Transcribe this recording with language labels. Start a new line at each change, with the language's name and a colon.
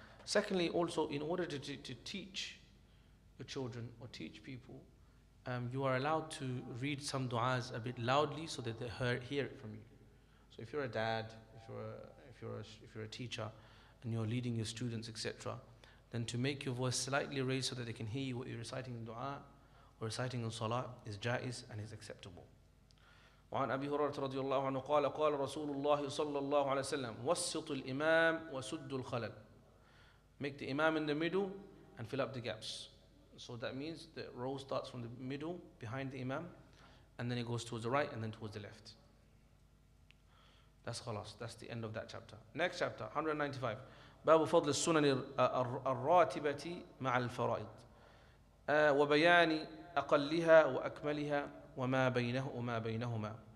English: Secondly, also, in order to teach your children or teach people, you are allowed to read some du'as a bit loudly so that they hear it from you. So if you're a dad, if if you're a teacher and you're leading your students, etc., then to make your voice slightly raised so that they can hear you what you're reciting in dua or reciting in salah is jaiz and is acceptable.
Arabic: وعن أبي هريرة رضي الله عنه قال قال رسول الله صلى الله عليه وسلم وسط الإمام وسد الخلل.
English: Make the imam in the middle and fill up the gaps. So that means the row starts from the middle behind the imam and then it goes towards the right and then towards the left. That's khalas. That's the end of that chapter. Next chapter, 195.
Arabic: باب فضل السنن الراتبة مع الفرائض وبيان أقلها وأكملها وما بينهما.